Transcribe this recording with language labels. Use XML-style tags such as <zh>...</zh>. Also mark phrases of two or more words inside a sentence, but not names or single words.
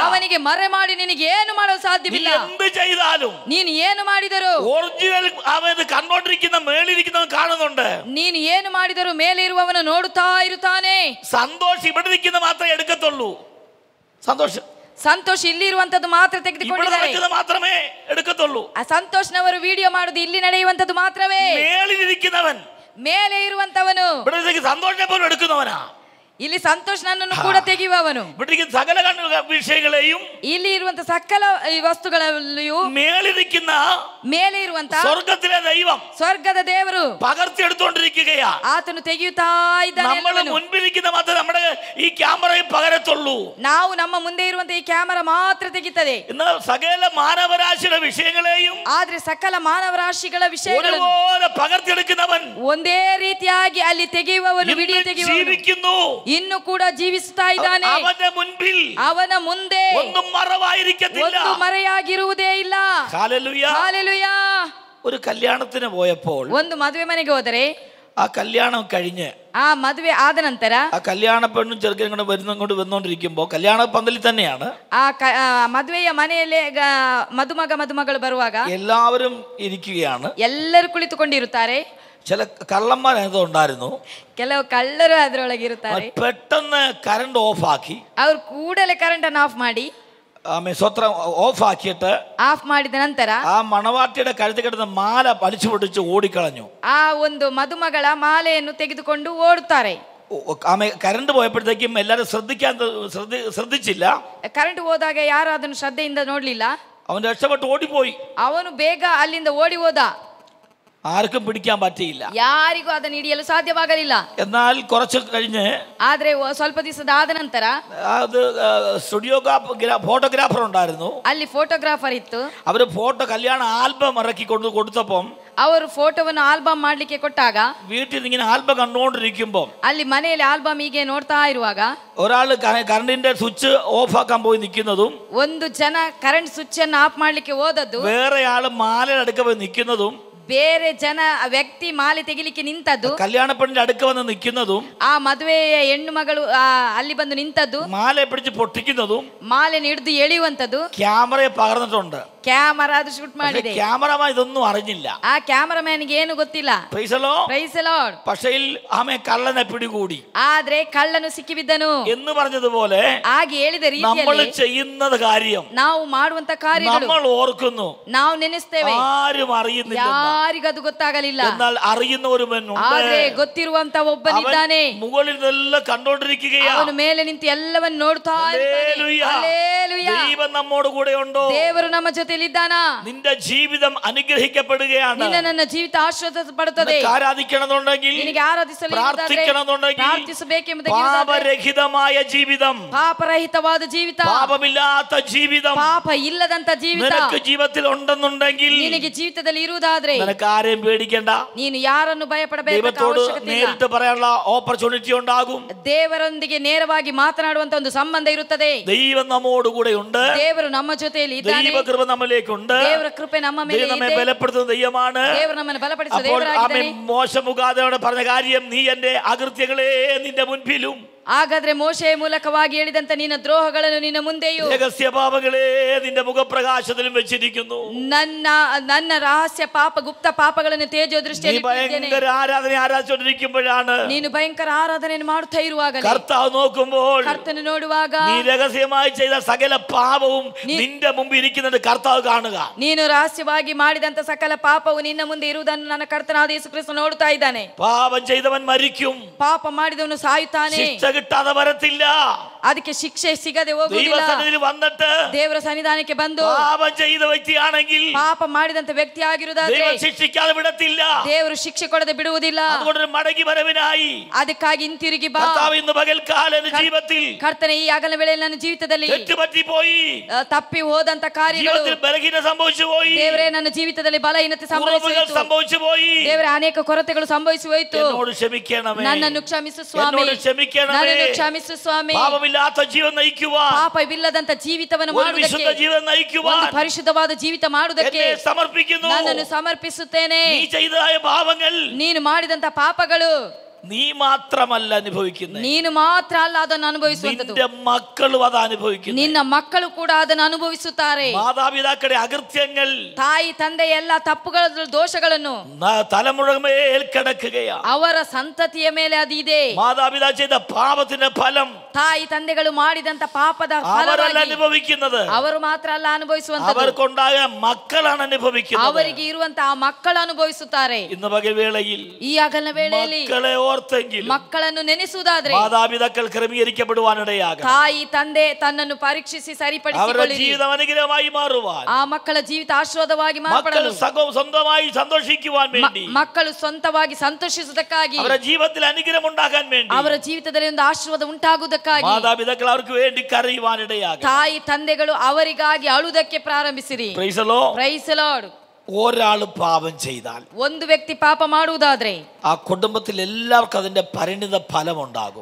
<kn>ಅವನಿಗೆ ಮರೆ ಮಾಡಿ ನಿನಗೆ ಏನು ಮಾಡಲು ಸಾಧ್ಯವಿಲ್ಲ.</kn> <ml>എന്ത് ചെയ്താലും</ml> <kn>ನೀನು ಏನು ಮಾಡಿದರೂ</kn> <ml>ഒറിജിനൽ അവൻ കണ്ടോണ്ടിരിക്കുന്ന മേളിരിക്കുന്നവൻ കാണുന്നുണ്ട്.</ml> <kn>ನೀನು ಏನು ಮಾಡಿದರೂ ಮೇಲೆ ಇರುವವನು ನೋಡುತ್ತಾ ಇರುತ್ತಾನೆ.</kn> <ml>സന്തോഷം ഇവിടെ നിൽക്കുന്ന മാത്രമേ എടുക്കത്തുള്ളൂ. സന്തോഷം</ml> <kn>ಸಂತೋಷ್ ಇಲ್ಲಿ ಇರುವಂತದ್ದು ಮಾತ್ರ ತೆಗೆದುಕೊಂಡಿದ್ದಾರೆ.</kn> <ml>മാത്രമേ എടുക്കത്തുള്ളൂ.</ml> <kn>ಆ ಸಂತೋಷ್ನವರು ವಿಡಿಯೋ ಮಾಡುದು ಇಲ್ಲಿ ನಡೆಯುವಂತದ್ದು ಮಾತ್ರವೇ.</kn> <ml>മേളിലിരിക്കുന്നവൻ,</ml> <kn>ಮೇಲೆ ಇರುವಂತವನು</kn> <ml>ഇവിടെ സന്തോഷം പോലും എടുക്കുന്നവനാ.</ml> <kn>ಇಲ್ಲಿ ಸಂತೋಷ್ ನನ್ನನ್ನು ಕೂಡ ತೆಗೆಯುವವನು.</kn> <ml>ഇവിടെ സകല വിഷയങ്ങളെയും,</ml> <kn>ಇಲ್ಲಿ ಇರುವಂತ ಸಕಲ ವಸ್ತುಗಳಲ್ಲಿಯೂ</kn> <ml>മേളിരിക്കുന്ന</ml> <kn>ಮೇಲೆ ಇರುವಂತ</kn> <ml>സ്വർഗത്തിലെ ദൈവം,</ml> <kn>ಸ್ವರ್ಗದ ದೇವರು</kn> <ml>പകർത്തിയെടുത്തോണ്ടിരിക്കുകയാ.</ml> <kn>ಆತನು ತೆಗೆಯುತ್ತಾ ಇದ್ದಾನೆ.</kn> <ml>നമ്മൾ മുൻപിരിക്കുന്ന മാത്രമേ നമ്മുടെ ഈ ക്യാമറയിൽ പകരത്തുള്ളൂ.</ml> <kn>ನಾವು ನಮ್ಮ ಮುಂದೆ ಇರುವಂತ ಈ ಕ್ಯಾಮರಾ ಮಾತ್ರ ತೆಗಿತದೆ.</kn> <ml>എന്നാൽ സകല മാനവരാശിയുടെ വിഷയങ്ങളെയും</ml> <kn>ಆದ್ರೆ ಸಕಲ ಮಾನವ ರಾಶಿಗಳ ವಿಷಯಗಳನ್ನು</kn> <ml>ഒരുപോലെ പകർത്തിയെടുക്കുന്നവൻ</ml> <kn>ಒಂದೇ ರೀತಿಯಾಗಿ ಅಲ್ಲಿ ತೆಗೆಯುವವನು, ವಿಡಿಯೋ ತೆಗೆಯುವವನು</kn> <ml>ജീവിക്കുന്നു.</ml> <kn>ಇನ್ನು ಕೂಡ ಜೀವಿಸುತ್ತಾ ಇದ್ದಾನೆ.</kn> <ml>അവന്റെ മുൻപിൽ</ml> <kn>ಅವನ ಮುಂದೆ</kn> <ml>ഒന്നും മറവായിരിക്കത്തില്ല.</ml> <kn>ಒಂದು ಮರೆಯಾಗಿರುವುದೇ ಇಲ್ಲ.</kn> <ml>ഹല്ലേലൂയ.</ml> <kn>ಹಾಲೆಲೂಯಾ.</kn> <ml>ഒരു കല്യാണത്തിന് പോയപ്പോൾ,</ml> <kn>ಒಂದು ಮದುವೆ ಮನೆಗೆ ಹೋದರೆ,</kn> <ml>ആ കല്യാണം കഴിഞ്ഞ്</ml> <kn>ಆ ಮದುವೆ ಆದ ನಂತರ</kn> <ml>ആ കല്യാണ പെണ്ണും ചെറുക്കനും കൂടെ വന്നുകൊണ്ടിരിക്കുമ്പോൾ, കല്യാണ പന്തലിൽ തന്നെയാണ്,</ml> <kn>ಮದುವೆಯ ಮನೆಯಲ್ಲೇ ಮದುಮಗಳು ಬರುವಾಗ</kn> <ml>എല്ലാവരും ഇരിക്കുകയാണ്.</ml> <kn>ಎಲ್ಲರೂ ಕುಳಿತುಕೊಂಡಿರುತ್ತಾರೆ.</kn> <ml>ചില കള്ളന്മാരത് ഉണ്ടായിരുന്നു.</ml> <kn>ಕೆಲವು ಕಳ್ಳರು ಅದರೊಳಗೆ ಇರುತ್ತಾರೆ.</kn> <ml>പെട്ടെന്ന് കറണ്ട് ഓഫാക്കി,</ml> <kn>ಅವ್ರು ಕೂಡಲೇ ಕರೆಂಟ್ ಅನ್ನು ಆಫ್ ಮಾಡಿ,</kn> <ml>സ്വത്രം ഓഫാക്കിയിട്ട്</ml> <kn>ಆಫ್ ಮಾಡಿದ ನಂತರ</kn> <ml>ആ മണവാട്ടിയുടെ കഴുത്തിൽ കിടന്ന മാല വലിച്ചു പൊട്ടിച്ച് ഓടിക്കളഞ്ഞു.</ml> <kn>ಆ ಒಂದು ಮದುಮಗಳ ಮಾಲೆಯನ್ನು ತೆಗೆದುಕೊಂಡು ಓಡುತ್ತಾರೆ.</kn> <ml>കറണ്ട് പോയപ്പോഴത്തേക്കും എല്ലാരും ശ്രദ്ധിച്ചില്ല.</ml> <kn>ಕರೆಂಟ್ ಹೋದಾಗ ಯಾರು ಅದನ್ನು ಶ್ರದ್ಧೆಯಿಂದ ನೋಡ್ಲಿಲ್ಲ.</kn> <ml>അവൻ രക്ഷപ്പെട്ട് ഓടിപ്പോയി.</ml> <kn>ಅವನು ಬೇಗ ಅಲ್ಲಿಂದ ಓಡಿ ಹೋದ.</kn> <ml>ആർക്കും പിടിക്കാൻ പറ്റിയില്ല.</ml> <kn>ಯಾರಿಗೂ ಅದನ್ನು ಹಿಡಿಯಲು ಸಾಧ್ಯವಾಗಲಿಲ್ಲ.</kn> <ml>എന്നാൽ കുറച്ച് കഴിഞ്ഞ്,</ml> <kn>ಆದ್ರೆ ಸ್ವಲ್ಪ ದಿವಸದ ಆದ ನಂತರ</kn> <ml>അത് ഫോട്ടോഗ്രാഫർ ഉണ്ടായിരുന്നു.</ml> <kn>ಅಲ್ಲಿ ಫೋಟೋಗ್ರಾಫರ್ ಇತ್ತು.</kn> <ml>അവര് കല്യാണ ആൽബം ഇറക്കി കൊടുത്തപ്പം</ml> <kn>ಅವರು ಫೋಟೋವನ್ನು ಆಲ್ಬಮ್ ಮಾಡ್ಲಿಕ್ಕೆ ಕೊಟ್ಟಾಗ</kn> <ml>വീട്ടിൽ ഇങ്ങനെ ആൽബം കണ്ടുകൊണ്ടിരിക്കുമ്പോൾ</ml> <kn>ಅಲ್ಲಿ ಮನೆಯಲ್ಲಿ ಆಲ್ಬಮ್ ಹೀಗೆ ನೋಡ್ತಾ ಇರುವಾಗ</kn> <ml>ഒരാൾ കറണ്ടിന്റെ സ്വിച്ച് ഓഫ് ആക്കാൻ പോയി നിൽക്കുന്നതും</ml> <kn>ಒಂದು ಜನ ಕರೆಂಟ್ ಸ್ವಿಚ್ ಅನ್ನು ಆಫ್ ಮಾಡ್ಲಿಕ್ಕೆ ಹೋದದ್ದು,</kn> <ml>വേറെ ആള് മാലയുടെ അടുക്ക പോയി നിൽക്കുന്നതും,</ml> <kn>ಬೇರೆ ಜನ ವ್ಯಕ್ತಿ ಮಾಲೆ ತೆಗಿಲಿಕ್ಕೆ ನಿಂತದ್ದು,</kn> <ml>കല്യാണ പെണ്ണിന്റെ അടുക്ക വന്ന് നിൽക്കുന്നതും,</ml> <kn>ಆ ಮದುವೆಯ ಹೆಣ್ಣು ಮಗಳು ಅಲ್ಲಿ ಬಂದು ನಿಂತದ್ದು,</kn> <ml>മാലയെ പിടിച്ച് പൊട്ടിക്കുന്നതും,</ml> <kn>ಮಾಲೆ ಹಿಡಿದು ಎಳೆಯುವಂತದ್ದು</kn> <ml>ക്യാമറയെ പകർന്നിട്ടുണ്ട്.</ml> <kn>ಕ್ಯಾಮರಾ ಅದು ಶೂಟ್ ಮಾಡಿದೆ.</kn> <ml>ക്യാമറമാൻ ഇതൊന്നും അറിഞ്ഞില്ല.</ml> <kn>ಆ ಕ್ಯಾಮರಾಮ್ಯಾನ್ಗೆ ಏನು ಗೊತ್ತಿಲ್ಲ.</kn> <en>Praise the Lord. Praise the Lord.</en> <ml>പക്ഷേ ആമേ കള്ളനെ പിടികൂടി</ml> <kn>ಆದ್ರೆ ಕಳ್ಳನು ಸಿಕ್ಕಿಬಿದ್ದನು</kn> <ml>എന്ന് പറഞ്ഞതുപോലെ</ml> <kn>ಹಾಗೆ ಹೇಳಿದ</kn> <ml>നമ്മൾ</ml> <kn>ರೀತಿಯಲ್ಲಿ</kn> <ml>ചെയ്യുന്നത് കാര്യം</ml> <kn>ನಾವು ಮಾಡುವಂತ ಕಾರ್ಯಗಳು</kn> <ml>നമ്മൾ ഓർക്കുന്നു,</ml> <kn>ನಾವು ನೆನೆಸ್ತೇವೆ,</kn> <ml>ആരും അറിയുന്നില്ല.</ml> <kn>ಯಾರಿಗದು ಗೊತ್ತಾಗಲಿಲ್ಲ.</kn> <ml>എന്നാൽ അറിയുന്ന ഒരുവനുണ്ട്.</ml> <kn>ಆದ್ರೆ ಗೊತ್ತಿರುವಂತ ಒಬ್ಬನಿದ್ದಾನೆ.</kn> <ml>മുകളിൽ നിന്നെല്ലാം കണ്ടോണ്ടിരിക്കുകയാ.</ml> <kn>ಅವನು ಮೇಲೆ ನಿಂತು ಎಲ್ಲವನ್ನು ನೋಡ್ತಾ ಇದ್ದಾನೆ. ಹಲ್ಲೆಲೂಯಾ.</kn> <ml>ദൈവം നമ്മോട് കൂടെ ഉണ്ടോ?</ml> <kn>ದೇವರು ನಮ್ಮ ಜೊತೆಯಲ್ಲಿ ಇದ್ದಾನಾ?</kn> <ml>നിന്റെ ജീവിതം അനുഗ്രഹിക്കപ്പെടുകയാണ്.</ml> <kn>ನಿನ್ನ ನನ್ನ ಜೀವಿತ ಆಶೀರ್ವದಿಸಲ್ಪಡುತ್ತದೆ.</kn> <ml>ആരാധിക്കണമെന്നുണ്ടെങ്കിൽ,</ml> <kn>ನಿನಗೆ ಆರಾಧಿಸಲು</kn> <ml>പ്രാർത്ഥിക്കണമെന്നുണ്ടെങ്കിൽ,</ml> <kn>ಪ್ರಾರ್ಥಿಸಬೇಕೆಂಬುದಕ್ಕೆ</kn> <ml>പാപരഹിതമായ ജീവിതം,</ml> <kn>ಪಾಪರಹಿತವಾದ ಜೀವಿತ,</kn> <ml>പാപമില്ലാത്ത ജീവിതം</ml> <kn>ಪಾಪ ಇಲ್ಲದಂತ ಜೀವಿತ</kn> <ml>നിനക്ക് ജീവിതത്തിൽ ഉണ്ടെന്നുണ്ടെങ്കിൽ</ml> <kn>ನಿನಗೆ ಜೀವಿತದಲ್ಲಿ ಇರುವುದಾದ್ರೆ</kn> <ml>നിനക്ക് ആരെയും പേടിക്കണ്ട.</ml> <kn>ನೀನು ಯಾರನ್ನು ಭಯಪಡಬೇಕು</kn> <ml>ദൈവത്തോട്</ml> <kn>ಅವಶ್ಯಕತೆ ಇಲ್ಲ.</kn> <ml>നേരിട്ട് പറയാനുള്ള ഓപ്പർച്യൂണിറ്റി ഉണ്ടാകും.</ml> <kn>ದೇವರೊಂದಿಗೆ ನೇರವಾಗಿ ಮಾತನಾಡುವಂತ ಒಂದು ಸಂಬಂಧ ಇರುತ್ತದೆ.</kn> <ml>ദൈവം നമ്മോട് കൂടെ ഉണ്ട്.</ml> <kn>ದೇವರು ನಮ್ಮ ಜೊತೆಯಲ್ಲಿ ಇದ್ದಾನೆ.</kn> <ml>ദൈവകൃപ നമ്മിലേക്കുണ്ട്.</ml> <kn>ದೇವರ ಕೃಪೆ ನಮ್ಮ ಮೇಲೆ</kn> <ml>ദൈവം നമ്മെ</ml> <kn>ಇದೆ.</kn> <ml>ബലപ്പെടുത്തുന്ന ദൈവമാണ്.</ml> <kn>ದೇವರು ನಮ್ಮನ್ನು ಬಲಪಡಿಸುವ</kn> <ml>അപ്പോൾ</ml> <kn>ದೇವರಾಗಿದ್ದಾನೆ.</kn> <ml>മോശ മുഖാന്തരം പറഞ്ഞ കാര്യം, നീ എന്റെ അകൃത്യങ്ങളെ നിന്റെ മുൻപിലും,</ml> <kn>ಹಾಗಾದ್ರೆ ಮೋಶೆಯ ಮೂಲಕವಾಗಿ ಹೇಳಿದಂತ ನಿನ್ನ ದ್ರೋಹಗಳನ್ನು ನಿನ್ನ ಮುಂದೆಯೂ,</kn> <ml>രഹസ്യ പാപങ്ങളെ നിന്റെ മുഖപ്രകാശത്തിലും വെച്ചിരിക്കുന്നു.</ml> <kn>ನನ್ನ ರಹಸ್ಯ ಪಾಪ ಗುಪ್ತ ಪಾಪಗಳನ್ನು ತೇಜೋ ದೃಷ್ಟಿಯಲ್ಲಿ</kn> <ml>ഭയങ്കര ആരാധന ആരാധിച്ചുകൊണ്ടിരിക്കുമ്പോഴാണ്,</ml> <kn>ನೀನು ಭಯಂಕರ ಆರಾಧನೆಯನ್ನು ಮಾಡುತ್ತಾ ಇರುವಾಗ,</kn> <ml>കർത്താവ് നോക്കുമ്പോൾ,</ml> <kn>ಕರ್ತನು ನೋಡುವಾಗ,</kn> <ml>നീ രഹസ്യമായി ചെയ്ത സകല പാപവും നിന്റെ മുമ്പിൽ ഇരിക്കുന്നുണ്ട് കർത്താവ് കാണുക.</ml> <kn>ನೀನು ರಹಸ್ಯವಾಗಿ ಮಾಡಿದಂತ ಸಕಲ ಪಾಪವು ನಿನ್ನ ಮುಂದೆ ಇರುವುದನ್ನು ನನ್ನ ಕರ್ತನಾದ ಯೇಸು ಕ್ರಿಸ್ತ ನೋಡುತ್ತಾ ಇದ್ದಾನೆ.</kn> <ml>പാപം ചെയ്തവൻ മരിക്കും,</ml> <kn>ಪಾಪ ಮಾಡಿದವನು ಸಾಯುತ್ತಾನೆ,</kn> <ml>കിട്ടാതെ വരത്തില്ല.</ml> <kn>ಅದಕ್ಕೆ ಶಿಕ್ಷೆ ಸಿಗದೆ ಹೋಗುವುದಿಲ್ಲ.</kn> <ml>ദൈവസന്നിധിയിൽ വന്നിട്ട്</ml> <kn>ದೇವರ ಸನ್ನಿಧಾನಕ್ಕೆ ಬಂದು</kn> <ml>പാപം ചെയ്ത വ്യക്തിയാണെങ്കിൽ,</ml> <kn>ಪಾಪ ಮಾಡಿದಂತ ವ್ಯಕ್ತಿ ಆಗಿರುವುದಾದ್ರೆ</kn> <ml>ദൈവം ശിക്ഷിക്കാതെ വിടത്തില്ല.</ml> <kn>ದೇವರು ಶಿಕ್ಷೆ ಕೊಡದೆ ಬಿಡುವುದಿಲ್ಲ.</kn> <ml>അതുകൊണ്ട് മടങ്ങി വരവിനായി</ml> <kn>ಅದಕ್ಕಾಗಿ ಹಿಂತಿರುಗಿ ಬಾ.</kn> <ml>കർത്താവ് ഇന്ന് പകൽക്കാലം എന്റെ ജീവിതത്തിൽ</ml> <kn>ಕರ್ತನೆ, ಈ ಹಗಲ ವೇಳೆಯಲ್ಲಿ ನನ್ನ ಜೀವಿತದಲ್ಲಿ</kn> <ml>തെറ്റുപറ്റിപ്പോയി,</ml> <kn>ತಪ್ಪಿ ಹೋದಂತ ಕಾರ್ಯಗಳು,</kn> <ml>ജീവിതത്തിൽ ബലഹീന സംഭവിച്ചു പോയി,</ml> <kn>ದೇವರೇ ನನ್ನ ಜೀವಿತದಲ್ಲಿ ಬಲಹೀನತೆ</kn> <ml>സംഭവിച്ചു പോയി,</ml> <kn>ದೇವರೇ ಅನೇಕ ಕೊರತೆಗಳು ಸಂಭವಿಸಿ ಹೋಯಿತು.</kn> <ml>എന്നോട് ക്ഷമിക്കണമേ,</ml> <kn>ನನ್ನನ್ನು ಕ್ಷಮಿಸು ಸ್ವಾಮಿ,</kn> <ml>എന്നോട് ക്ഷമിക്കണമേ.</ml> <kn>ನನ್ನನ್ನು ಕ್ಷಮಿಸು ಸ್ವಾಮಿ.</kn> <ml>പാപമില്ലാത്ത ജീവൻ നയിക്കുവാൻ,</ml> <kn>ಪಾಪವಿಲ್ಲದಂತ ಜೀವಿತವನ್ನು</kn> <ml>ഒരു</ml> <kn>ಮಾಡುವುದಕ್ಕೆ,</kn> <ml>വിശുദ്ധ ജീവൻ നയിക്കുവാൻ</ml> <kn>ಒಂದು ಪರಿಶುದ್ಧವಾದ ಜೀವಿತ ಮಾಡುವುದಕ್ಕೆ</kn> <ml>എന്നെ സമർപ്പിക്കുന്നു.</ml> <kn>ನನ್ನನ್ನು ಸಮರ್ಪಿಸುತ್ತೇನೆ.</kn> <ml>നീ ചെയ്തതായ പാപങ്ങൾ</ml> <kn>ನೀನು ಮಾಡಿದಂತ ಪಾಪಗಳು</kn> <ml>നീ മാത്രമല്ല അനുഭവിക്കുന്നത്,</ml> <kn>ನೀನು ಮಾತ್ರ ಅಲ್ಲ ಅದನ್ನು ಅನುಭವಿಸುವಂತದ್ದು,</kn> <ml>നിന്റെ മക്കളും അത് അനുഭവിക്കുന്നു.</ml> <kn>ನಿನ್ನ ಮಕ್ಕಳು ಕೂಡ ಅದನ್ನು ಅನುಭವಿಸುತ್ತಾರೆ.</kn> <ml>മാതാപിതാക്കളുടെ അകൃത്യങ്ങൾ,</ml> <kn>ತಾಯಿ ತಂದೆಯ ಎಲ್ಲ ತಪ್ಪುಗಳ ದೋಷಗಳನ್ನು</kn> <ml>തലമുറമേൽ കിടക്കുകയാണ്.</ml> <kn>ಅವರ ಸಂತತಿಯ ಮೇಲೆ ಅದು ಇದೆ.</kn> <ml>മാതാപിതാ ചെയ്ത പാപത്തിന്റെ ഫലം</ml> <kn>ತಾಯಿ ತಂದೆಗಳು ಮಾಡಿದಂತ ಪಾಪದ</kn> <ml>അവരല്ല</ml> <kn>ಫಲವಾಗಿ</kn> <ml>അനുഭവിക്കുന്നത്,</ml> <kn>ಅವರು ಮಾತ್ರ ಅಲ್ಲ ಅನುಭವಿಸುವಂತದ್ದು,</kn> <ml>അവർക്കുണ്ടായ മക്കളാണ് അനുഭവിക്കുന്നത്.</ml> <kn>ಅವರಿಗೆ ಇರುವಂತಹ ಮಕ್ಕಳು ಅನುಭವಿಸುತ್ತಾರೆ.</kn> <ml>ഇന്ന് പകൽ വേളയിൽ</ml> <kn>ಈ ಹಗಲಿನ ವೇಳೆಯಲ್ಲಿ</kn> <ml>മക്കളെ ഓർത്തെങ്കിലും</ml> <kn>ಮಕ್ಕಳನ್ನು ನೆನೆಸುವುದಾದ್ರೆ</kn> <ml>മാതാപിതാക്കൾ ക്രമീകരിക്കപ്പെടുവാനിടയാകും.</ml> <kn>ತಾಯಿ ತಂದೆ ತನ್ನನ್ನು ಪರೀಕ್ಷಿಸಿ</kn> <ml>അവരുടെ</ml> <kn>ಸರಿಪಡಿಸಿಕೊಳ್ಳಿ.</kn> <ml>ജീവിതം അനുഗ്രഹമായി മാറുവാൻ,</ml> <kn>ಆ ಮಕ್ಕಳ ಜೀವಿತ ಆಶೀರ್ವಾದವಾಗಿ</kn> <ml>മക്കൾ</ml> <kn>ಮಾರ್ಪಡಲು,</kn> <ml>സ്വന്തമായി സന്തോഷിക്കുവാൻ വേണ്ടി,</ml> <kn>ಮಕ್ಕಳು ಸ್ವಂತವಾಗಿ ಸಂತೋಷಿಸುವುದಕ್ಕಾಗಿ,</kn> <ml>അവരുടെ ജീവിതത്തിൽ അനുഗ്രഹം ഉണ്ടാകാൻ വേണ്ടി,</ml> <kn>ಅವರ ಜೀವಿತದಲ್ಲಿ ಒಂದು ಆಶೀರ್ವಾದ ಉಂಟಾಗುವುದಕ್ಕಾಗಿ,</kn> <ml>മാതാപിതാക്കൾ അവർക്ക് വേണ്ടി കരയുവാനിടയാകും.</ml> <kn>ತಾಯಿ ತಂದೆಗಳು ಅವರಿಗಾಗಿ ಅಳುವುದಕ್ಕೆ ಪ್ರಾರಂಭಿಸಿರಿ.</kn> <en>Praise the Lord. Praise the Lord.</en> <ml>ഒരാൾ പാപം ചെയ്താൽ,</ml> <kn>ಒಂದು ವ್ಯಕ್ತಿ ಪಾಪ ಮಾಡುವುದಾದ್ರೆ</kn> <ml>ആ കുടുംബത്തിൽ എല്ലാവർക്കും അതിന്റെ പരിണിത ഫലം ഉണ്ടാകും.</ml>